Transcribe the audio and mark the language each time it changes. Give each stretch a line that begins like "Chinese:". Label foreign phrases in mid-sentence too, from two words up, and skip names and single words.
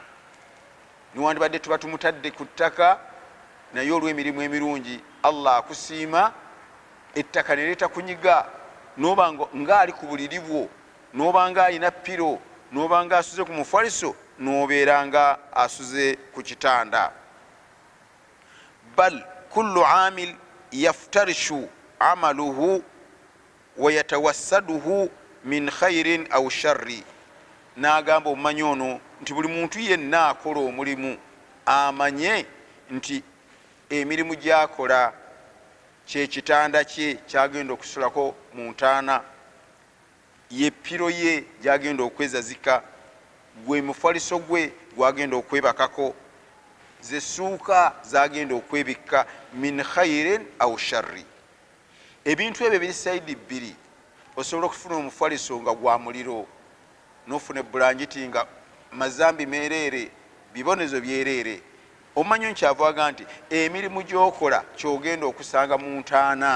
Ganda: Niwandibadde tuba tumutadde ku ttaka, naye olw'emirimu emirungi Allah akusiima, ettaka ne litakunyiga, n'oba ng'ali ku buliri bwo, n'oba ng'alina ppiro, n'oba ng'asuze ku mufaliso, n'obeera nga asuze ku kitanda.
Arabic: بل كل عامل يفترش عمله ويتوسده من خير أو شر.
Ganda: N'agamba omumanyi ono nti buli muntu yenna akola omulimu amanye nti emirimu gy'akola kye kitanda kye kyagenda okusulako mu ntaana, ye ppiro ye gyagenda okwezazika, gwe mufaliso gwe gwagenda okwebakako, ze ssuuka zagenda okwebikka,
Arabic: من خير أو شر.
Ganda: Ebintu ebyo biri sayidi bbiri. Osobola okufuna omufaliso nga gwa muliro, n'ofuna ebbulangiti nga mazambi meereere, bibonezo byereere. Omanyi nkyavaga nti emirimu gy'okola kyogenda okusanga mu ntaana.